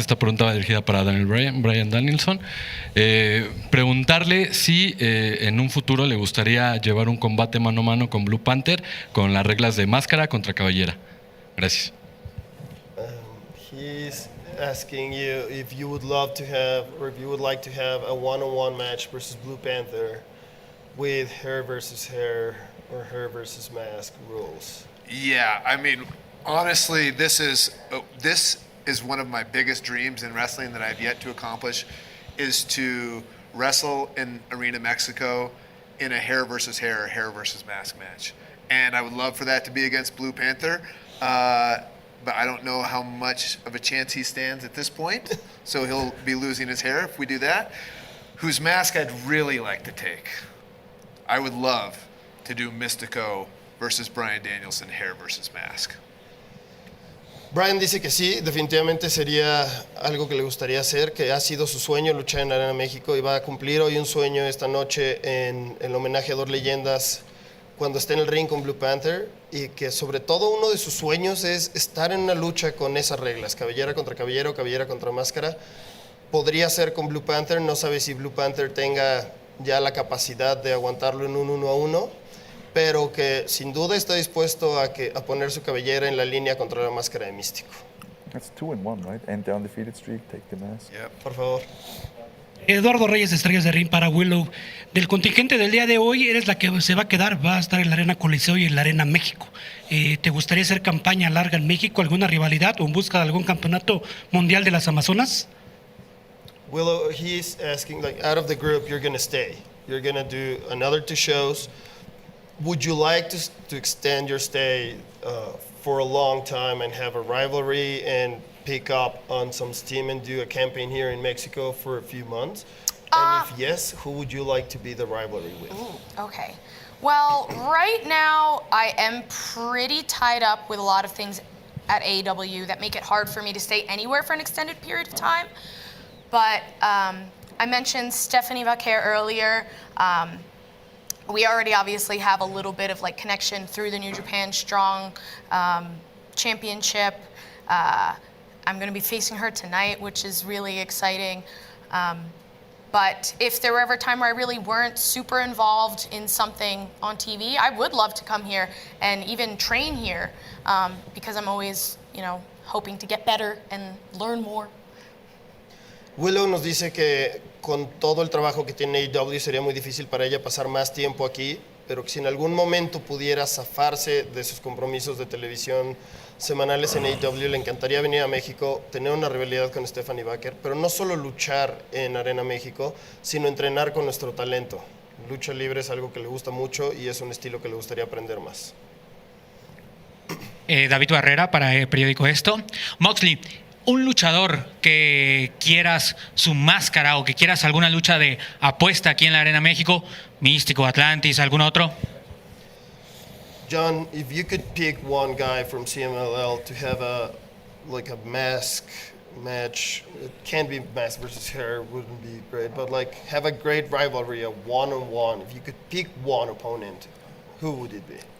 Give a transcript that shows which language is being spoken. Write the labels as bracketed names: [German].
[Spanish] Esta pregunta va dirigida para Brian Danielson. Preguntarle si en un futuro le gustaría llevar un combate mano a mano con Blue Panther con las reglas de máscara contra cabellera. Gracias. [English] He's asking you if you would love to have, or if you would like to have a one-on-one match versus Blue Panther with hair versus hair or hair versus mask rules. Yeah, I mean, honestly, this is one of my biggest dreams in wrestling that I've yet to accomplish, is to wrestle in Arena Mexico in a hair versus hair, hair versus mask match. And I would love for that to be against Blue Panther, but I don't know how much of a chance he stands at this point, so he'll be losing his hair if we do that. Whose mask I'd really like to take. I would love to do Mystico versus Brian Danielson, hair versus mask. [Spanish] Brian dice que sí, definitivamente sería algo que le gustaría hacer, que ha sido su sueño luchar en Arena México y va a cumplir hoy un sueño esta noche en el homenaje a 2 leyendas cuando esté en el ring con Blue Panther, y que sobre todo uno de sus sueños es estar en una lucha con esas reglas, cabellera contra cabellera o cabellera contra máscara. Podría ser con Blue Panther, no sabe si Blue Panther tenga ya la capacidad de aguantarlo en un 1 a 1, pero que sin duda está dispuesto a poner su cabellera en la línea contra la máscara de Místico. [English] That's 2-1, right? End the undefeated streak, take the mask. [Spanish] Por favor. Eduardo Reyes de Estrellas de Ring para Willow. Del contingente del día de hoy, eres la que se va a quedar, va a estar en la Arena Coliseo y en la Arena México. ¿Te gustaría hacer campaña larga en México, alguna rivalidad o en busca de algún campeonato mundial de las Amazonas? [English] Willow, he's asking, like, out of the group, you're going to stay. You're going to do another 2 shows. Would you like to extend your stay for a long time and have a rivalry and pick up on some steam and do a campaign here in Mexico for a few months? And if yes, who would you like to be the rivalry with? Okay. Well, right now I am pretty tied up with a lot of things at AEW that make it hard for me to stay anywhere for an extended period of time. But I mentioned Stephanie Vaquer earlier. We already obviously have a little bit of like connection through the New Japan Strong Championship. I'm going to be facing her tonight, which is really exciting. But if there were ever a time where I really weren't super involved in something on TV, I would love to come here and even train here because I'm always, hoping to get better and learn more. [Spanish] Willow nos dice que con todo el trabajo que tiene AEW sería muy difícil para ella pasar más tiempo aquí, pero que si en algún momento pudiera zafarse de sus compromisos de televisión semanales en AEW, le encantaría venir a México, tener una rivalidad con Stephanie Vaquer, pero no solo luchar en Arena México, sino entrenar con nuestro talento. Lucha libre es algo que le gusta mucho y es un estilo que le gustaría aprender más. David Barrera para el periódico Esto. Moxley, un luchador que quieras su máscara o que quieras alguna lucha de apuesta aquí en la Arena México, Místico, Atlantis, algún otro. [English] John, if you could pick one guy from CMLL to have a mask match. It can't be mask versus hair, wouldn't be great, but like have a great rivalry, a one-on-one. If you could pick one opponent, who would it be?